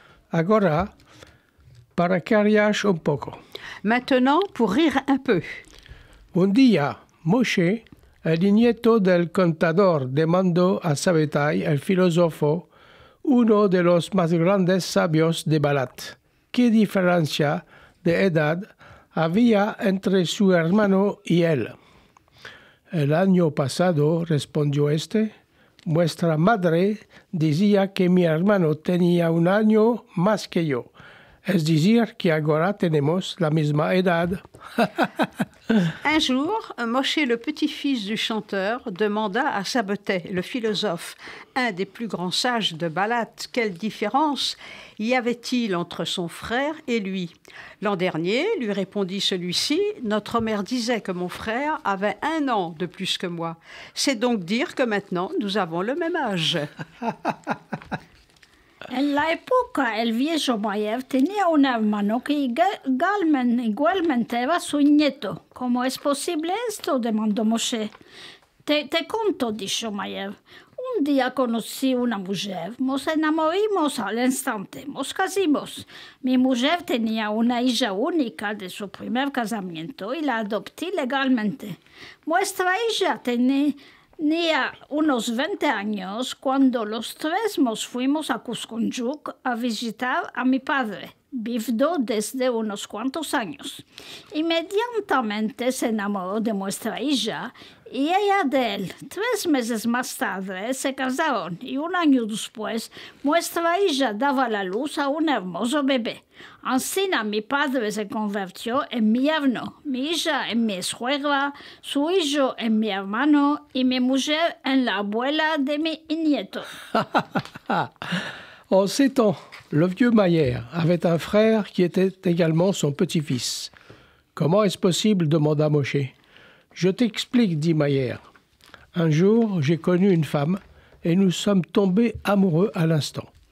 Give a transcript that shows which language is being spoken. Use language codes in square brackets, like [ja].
[lad] Agora, para que rías un poco. [fr] Maintenant, pour rire un peu. [lad] Un día, Moshe, el nieto del contador, demandó a Sabbatai, el filósofo, uno de los más grandes sabios de Balat, qué diferencia de edad había entre su hermano y él. El año pasado, respondió este, vuestra madre decía que mi hermano tenía un año más que yo. Es decir, que ahora tenemos la misma edad. [fr] Un jour, Moshe, le petit-fils du chanteur, demanda à Sabbatai, le philosophe, un des plus grands sages de Balat, quelle différence y avait-il entre son frère et lui? L'an dernier, lui répondit celui-ci, notre mère disait que mon frère avait 1 an de plus que moi. C'est donc dire que maintenant, nous avons le même âge. [lad] En la época, el viejo Mayev tenía un hermano que igualmente era su nieto. ¿Cómo es posible esto?, demandó Moshe. Te conto, dijo Mayev. Un día conocí una mujer, nos enamoramos al instante, nos casimos. Mi mujer tenía una hija única de su primer casamiento y la adopté legalmente. Nuestra hija tenía unos 20 años cuando los 3 nos fuimos a Cuscunjuk a visitar a mi padre, vivido desde unos cuantos años. Inmediatamente se enamoró de nuestra hija y ella de él. 3 meses más tarde se casaron y 1 año después nuestra hija daba la luz a un hermoso bebé. Así mi padre se convirtió en mi yerno, mi hija en mi suegra, su hijo en mi hermano y mi mujer en la abuela de mi nieto. [fr] En ces temps, le vieux Mayer avait un frère qui était également son petit-fils. Comment est-ce possible, demanda Moshe. Je t'explique, dit Mayer. Un jour, j'ai connu une femme et nous sommes tombés amoureux à l'instant.